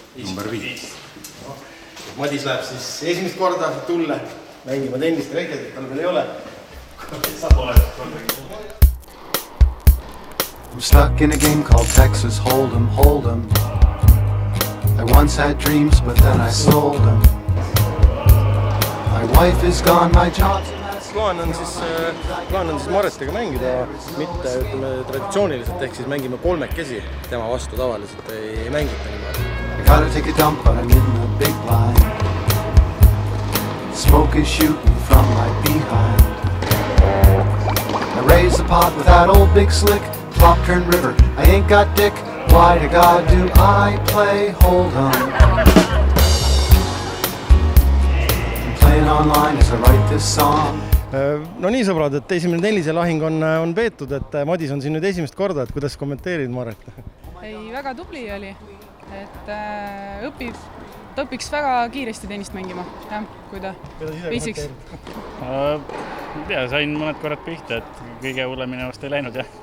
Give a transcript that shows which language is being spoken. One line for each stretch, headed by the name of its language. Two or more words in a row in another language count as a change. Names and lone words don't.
Estonian: number 5. Madis läheb siis esimest korda tulle mängima tennist, reketit tal veel ei ole.
English: I'm stuck in a game called Texas Hold'em, Hold'em. I once had dreams, but then I sold them. My wife is gone, my job's a mess.
Estonian: Plaan on siis Maretiga mängida, mitte traditsiooniliselt, ehk siis mängime kolmekesi, tema vastu tavaliselt ei mängita niimoodi.
English: I gotta take a dump, but I'm in the big line. Smoke is shooting from my behind. I raise the pot with that old big slick. Flop turn river, I ain't got dick. Why to God do I play Hold'em? I'm playing online as I write this song.
Estonian: No nii sõbrad, et esimene tenniselahing on peetud, et Madis on siin nüüd esimest korda, et kuidas kommenteerid Maret? Ei, väga tubli oli, et õpiks väga kiiresti tennist mängima, jah, kui ta viisiks. Sain mõned korrad pihta, et kõige hullemini vast ei läinud, jah.